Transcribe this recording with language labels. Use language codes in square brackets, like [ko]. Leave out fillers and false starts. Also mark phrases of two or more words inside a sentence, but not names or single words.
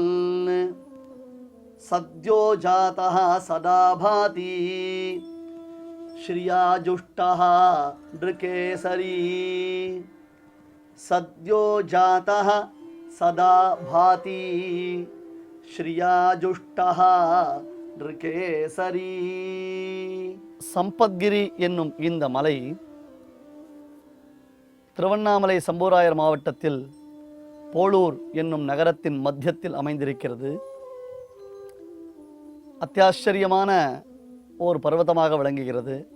[sa] सद्यो जातः सदा भाति श्रियाजुष्टः नृकेसरी. सद्यो जातः सदा भाति श्रियाजुष्टः नृकेसरी. [ta] சம்பத்கிரி என்னும் இந்த மலை திருவண்ணாமலை சம்பூராயர் மாவட்டத்தில் போளூர் என்னும் நகரத்தின் மத்தியத்தில் அமைந்திருக்கிறது. அத்தியாச்சரியமான ஓர் பர்வதமாக விளங்குகிறது.